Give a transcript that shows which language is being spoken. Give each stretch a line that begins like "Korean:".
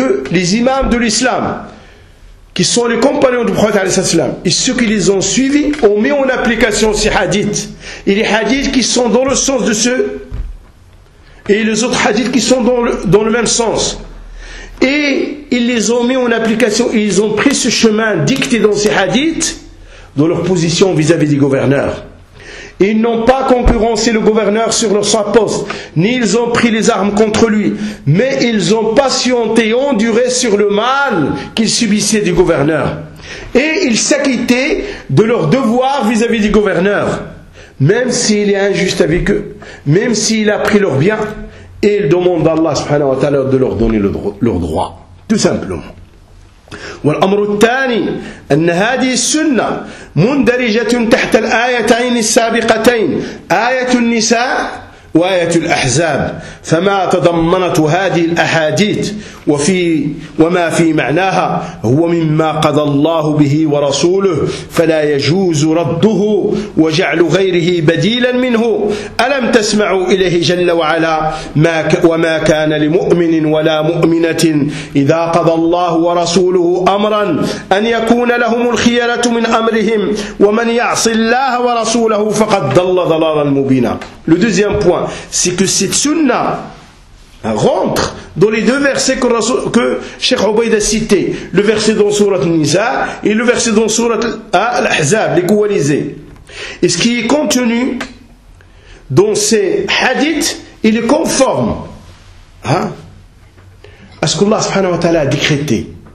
French: les imams de l'islam qui sont les compagnons du prophète, et ceux qui les ont suivis, ont mis en application ces hadiths. Et les hadiths qui sont dans le sens de ceux, et les autres hadiths qui sont dans le même sens. Et ils les ont mis en application, et ils ont pris ce chemin dicté dans ces hadiths, dans leur position vis-à-vis des gouverneurs. Et ils n'ont pas concurrencé le gouverneur sur leur poste, ni ils ont pris les armes contre lui, mais ils ont patienté et enduré sur le mal qu'ils subissaient du gouverneur. Et ils s'acquittaient de leur devoir vis-à-vis du gouverneur, même s'il est injuste avec eux, même s'il a pris leurs biens, Et ils demandent à Allah subhanahu wa ta'ala de leur donner leur droit. Tout simplement.
Arabic: والأمر الثاني أن هذه السنة مندرجة تحت الآيتين السابقتين آية النساء وآية الأحزاب فما تضمنت هذه الأحاديث وفي وما في معناها هو مما قضى الله به ورسوله فلا يجوز رده وجعل غيره بديلا منه ألم تسمعوا إليه جل وعلا ما وما كان لمؤمن ولا مؤمنة إذا قضى الله ورسوله أمرا أن يكون لهم الخيرة من أمرهم ومن يعص الله ورسوله فقد ضل ضلالا مبينا.
French: Le deuxième point, c'est que cette sunna rentre dans les deux versets que Cheikh Ubaid a cités, le verset dans Surat Nisa et le verset dans Surat Al-Ahzab, les coalisés. Et ce qui est contenu dans ces hadiths, il est conforme à ce qu'Allah subhanahu wa ta'ala a décrété.